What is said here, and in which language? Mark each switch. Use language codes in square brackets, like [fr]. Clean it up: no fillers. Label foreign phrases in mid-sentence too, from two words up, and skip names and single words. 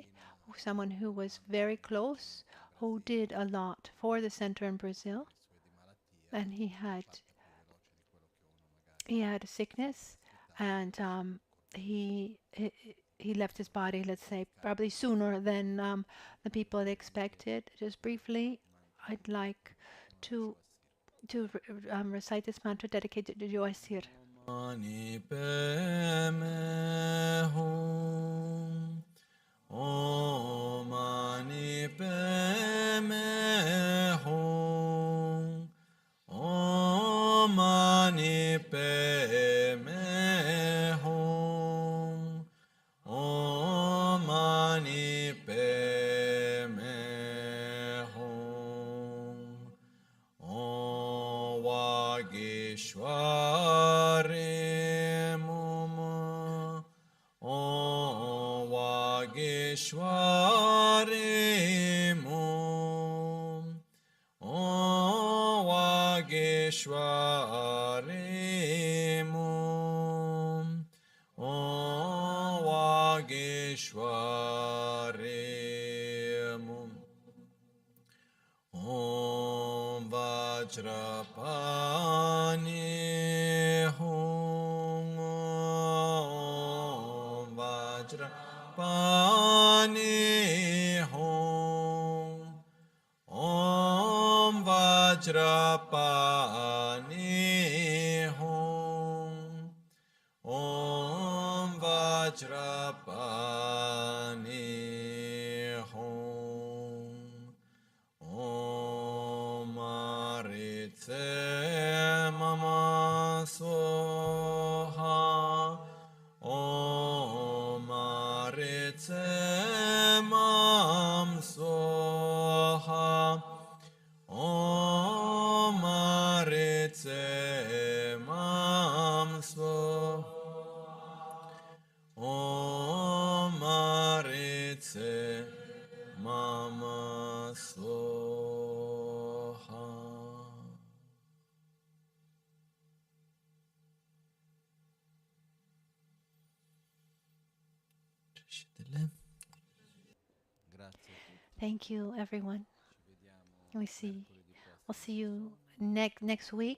[en] Someone who was very close, who did a lot for the center in Brazil, and he had a sickness, and he left his body, let's say, probably sooner than the people had expected. Just briefly, I'd like to recite this mantra dedicated to Joacir. [sa] Mani pe me hum, o mani pe me hum, o mani pe me hum, o mani pe me hum, o Vageshwar. Vageshwari Mum, O Vageshwari Mum, O Vageshwari Mum, Om Vajrapani Hum, Om Vajrapani Hum, Om Vajrapani Hum, Om Vajrapani Hum, Om Maritse Mama Soha, Om Maritse Mam Soha, Om Maritse Mam Soha, Om Maritse Mama Soha. [en] Thank you, everyone. We'll see you next week.